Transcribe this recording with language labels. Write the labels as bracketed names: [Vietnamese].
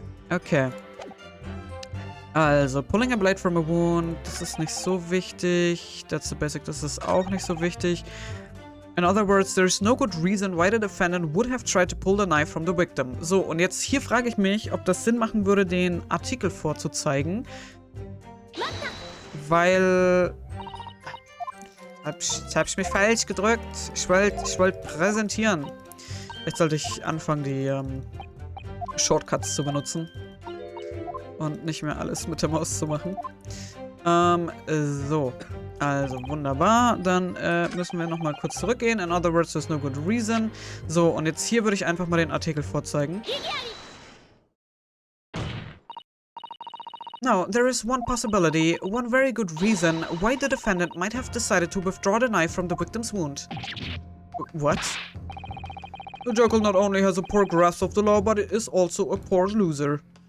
[German] Okay. Also, [English] pulling a blade from a wound, [German] das ist nicht so wichtig. [English] That's the basic, [German] das ist auch nicht so wichtig. [English] In other words, there is no good reason why the defendant would have tried to pull the knife from the victim. [German] So, und jetzt hier frage ich mich, ob das Sinn machen würde, den Artikel vorzuzeigen. Weil... Jetzt hab ich mich falsch gedrückt. Ich wollte präsentieren. Jetzt sollte ich anfangen, die Shortcuts zu benutzen. Und nicht mehr alles mit der Maus zu machen. So. Also, wunderbar. Dann müssen wir nochmal kurz zurückgehen. [English] In other words, there's no good reason. [German] So, und jetzt hier würde ich einfach mal den Artikel vorzeigen. [English] Now, there is one possibility, one very good reason why the defendant might have decided to withdraw the knife from the victim's wound. What? The jackal not only has a poor grasp of the law, but is also a poor loser.